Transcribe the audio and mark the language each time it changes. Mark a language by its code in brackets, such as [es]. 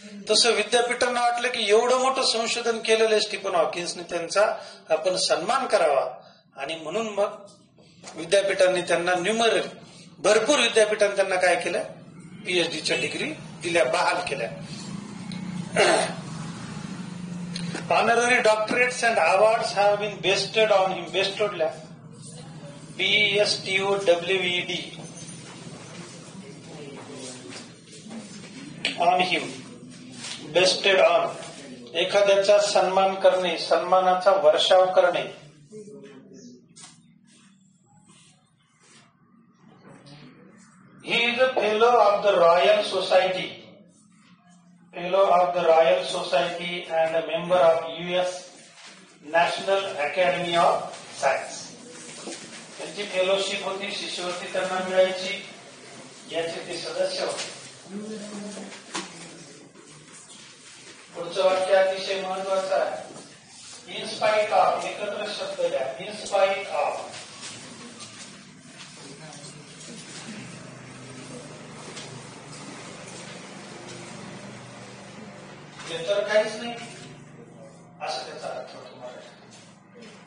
[mr] तसं विद्यापीठांना वाटलं की एवढं मोठं संशोधन केलेलं स्टीफन हॉकिन्सने, त्यांचा आपण सन्मान करावा. आणि म्हणून मग विद्यापीठांनी त्यांना भरपूर विद्यापीठांनी त्यांना काय केलं, पीएचडीच्या डिग्री दिल्या, बहाल केल्या. [en] Honorary doctorates and awards have been bestowed on him. Bestowed, B-E-S-T-O-W-E-D, on him. Bestowed on, [mr] एखाद्याचा सन्मान करणे, सन्मानाचा वर्षाव करणे. [en] He is a fellow of the Royal Society. Fellow of the Royal Society and a member of US National Academy of Science. [mr] त्यांची fellowship होती, शिष्यवृत्ती त्यांना मिळायची, याचे ते सदस्य होते. पुढचं वाक्य अतिशय महत्वाचं आहे. [en] in spite of, [mr] एकत्र शब्द द्या. [en] in spite of, [mr] तर काहीच नाही असं त्याचा अर्थ होतो मराठी.